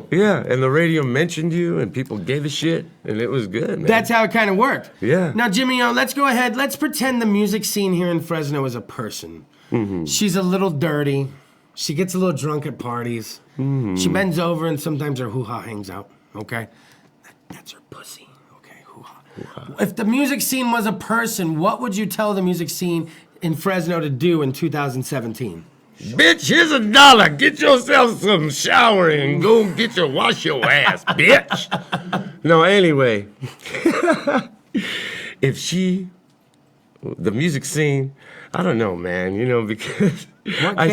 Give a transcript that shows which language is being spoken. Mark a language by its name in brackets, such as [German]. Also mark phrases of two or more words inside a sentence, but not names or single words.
[English] Yeah, and the radio mentioned you, and people gave a shit, and it was good, man. That's how it kind of worked. Yeah. Now, Jimmy O, let's go ahead. Let's pretend the music scene here in Fresno is a person. Mm-hmm. She's a little dirty. She gets a little drunk at parties. Mm-hmm. She bends over and sometimes her hoo-ha hangs out. Okay? That's her pussy. Okay, hoo-ha. If the music scene was a person, what would you tell the music scene in Fresno to do in 2017? Bitch, here's $1. Get yourself some showering and go wash your ass, bitch. No, anyway. The music scene, I don't know, man, because I